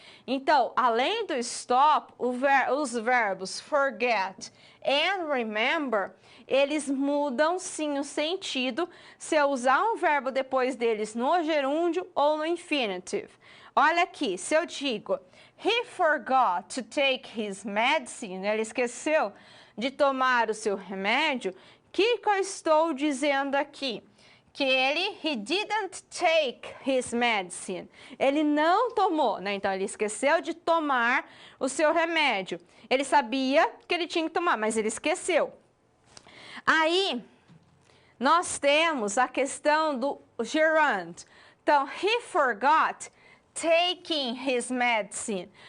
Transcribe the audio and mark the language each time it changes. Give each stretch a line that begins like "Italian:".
Portuguese: Então, além do stop, os verbos forget and remember, eles mudam sim o sentido se eu usar um verbo depois deles no gerúndio ou no infinitive. Olha aqui, se eu digo,
English: he forgot to take his medicine,
Portuguese: ele esqueceu de tomar o seu remédio, o que eu estou dizendo aqui?
English: Que he didn't take his medicine.
Portuguese: Ele não tomou, né? Então, ele esqueceu de tomar o seu remédio. Ele sabia que ele tinha que tomar, mas ele esqueceu. Aí, nós temos a questão do gerund. Então,
English: he forgot taking his medicine.